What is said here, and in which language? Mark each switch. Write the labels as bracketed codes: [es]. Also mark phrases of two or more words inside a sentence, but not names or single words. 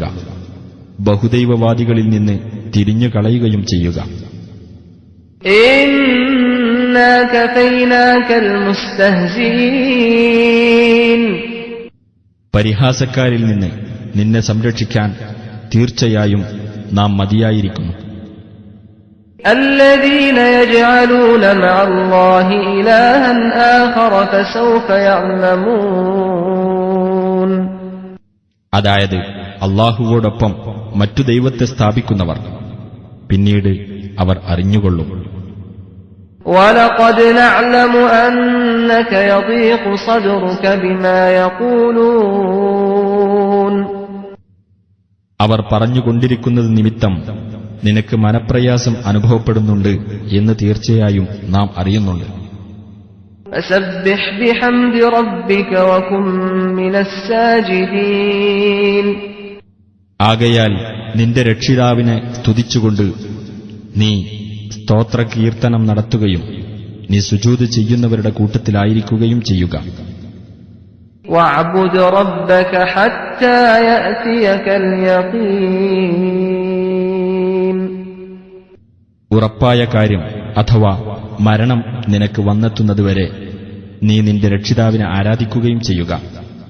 [ml] ബഹുദൈവവാദികളിൽ നിന്ന് തിരിഞ്ഞു കളയുകയും ചെയ്യുക. [ar] إنا كفيناك المستهزئين. [ml] പരിഹാസക്കാരിൽ നിന്ന് നിന്നെ സംരക്ഷിക്കാൻ തീർച്ചയായും നാം മതിയായിരിക്കുന്നു. [ar] الذين يجعلون مع الله إلها آخر فسوف يعلمون. [ml] അതായത് അല്ലാഹുവോടൊപ്പം മറ്റു ദൈവത്തെ സ്ഥാപിക്കുന്നവർ പിന്നീട് അവർ അറിഞ്ഞുകൊള്ളും. [ar] وَلَقَدْ نَعْلَمُ أَنَّكَ يَضِيقُ صَدْرُكَ بِمَا يَقُولُونَ. [ml] അവർ പറഞ്ഞുകൊണ്ടിരിക്കുന്നത് നിമിത്തം നിനക്ക് മനപ്രയാസം അനുഭവപ്പെടുന്നുണ്ട് എന്ന് തീർച്ചയായും നാം അറിയുന്നുണ്ട്. [ar] فَسَبِّحْ بِحَمْدِ رَبِّكَ وَكُن مِّنَ السَّاجِدِينَ. [ml] ആകയാൽ നിന്റെ രക്ഷിതാവിനെ സ്തുതിച്ചുകൊണ്ട് നീ സ്തോത്രകീർത്തനം നടത്തുകയും നീ സുജൂദ് ചെയ്യുന്നവരുടെ കൂട്ടത്തിലായിരിക്കുകയും ചെയ്യുക. [ar] وَاعْبُدْ رَبَّكَ حَتَّى يَأْتِيَكَ الْيَقِينُ. [ml] ഉറപ്പായ കാര്യം അഥവാ മരണം നിനക്ക് വന്നെത്തുന്നതുവരെ നീ നിന്റെ രക്ഷിതാവിനെ ആരാധിക്കുകയും ചെയ്യുക.